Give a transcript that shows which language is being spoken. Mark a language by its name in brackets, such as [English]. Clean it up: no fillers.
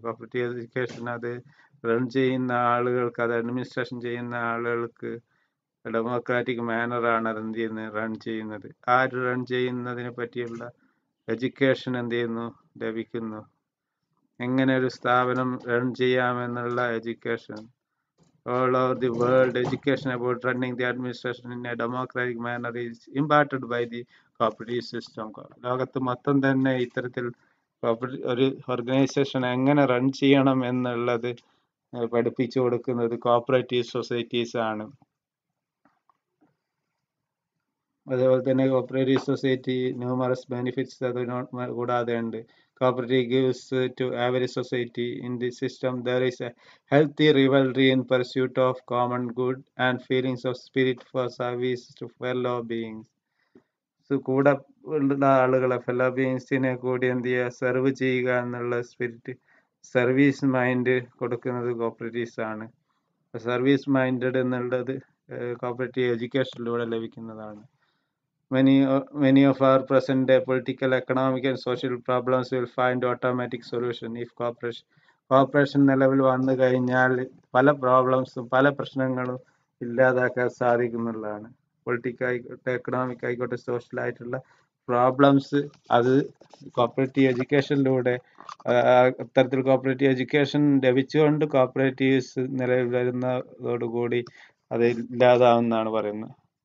[Malayalam] Cooperative education അത് run ചെയ്യുന്ന ആളുകൾക്ക്, അത് അഡ്മിനിസ്ട്രേഷൻ ചെയ്യുന്ന ആളുകൾക്ക് ഡെമോക്രാറ്റിക് മാനറാണ് അത് റൺ ചെയ്യുന്നത്. റൺ ചെയ്യുന്നതിനെ പറ്റിയുള്ള എഡ്യൂക്കേഷൻ എന്ത് ചെയ്യുന്നു, ലഭിക്കുന്നു. എങ്ങനെ ഒരു സ്ഥാപനം run ചെയ്യാമെന്നുള്ള education. [English] All over the world, education about running the administration in a democratic manner is imparted by the cooperative system. [Malayalam] ലോകത്ത് മൊത്തം തന്നെ ഇത്തരത്തിൽ ഒരു ഓർഗനൈസേഷൻ എങ്ങനെ റൺ ചെയ്യണം എന്നുള്ളത് പഠിപ്പിച്ചു കൊടുക്കുന്നത് കോപ്പറേറ്റീവ് സൊസൈറ്റീസ് ആണ്. അതേപോലെ തന്നെ കോപ്പറേറ്റീവ് സൊസൈറ്റി ന്യൂമറസ് ബെനിഫിറ്റ്സ് കൂടാതെ ഉണ്ട്. [English] Cooperative gives to every society in the system there is a healthy rivalry in pursuit of common good and feelings of spirit for service to fellow beings. [Malayalam] കൂടെ ഉള്ള ആളുകളെ, fellow ബീയിങ്സിനെ കൂടി എന്ത് ചെയ്യുക, serve ചെയ്യുക എന്നുള്ള സ്പിരിറ്റ്, സർവീസ് മൈൻഡ് കൊടുക്കുന്നത് cooperatives ആണ്. സർവീസ് മൈൻഡഡ് എന്നുള്ളത് കോപ്പറേറ്റീവ് എഡ്യൂക്കേഷനിലൂടെ ലഭിക്കുന്നതാണ്. [English] Many of our present day political, economic and social problems will find automatic solution if cooperation [Malayalam] നിലവിൽ വന്നു കഴിഞ്ഞാൽ പല പ്രോബ്ലംസും പല പ്രശ്നങ്ങളും ഇല്ലാതാക്കാൻ സാധിക്കുന്നുള്ളതാണ്. പൊളിറ്റിക്കൽ ആയിക്കോട്ടെ, എക്കണോമിക് ആയിക്കോട്ടെ, സോഷ്യൽ ആയിട്ടുള്ള പ്രോബ്ലംസ് അത് കോപ്പറേറ്റീവ് എഡ്യൂക്കേഷനിലൂടെ, അത്തരത്തിൽ കോപ്പറേറ്റീവ് എഡ്യൂക്കേഷൻ ലഭിച്ചുകൊണ്ട് കോപ്പറേറ്റീവ്സ് നിലവിൽ വരുന്നതോടുകൂടി അത് ഇല്ലാതാവുമെന്നാണ് പറയുന്നത്.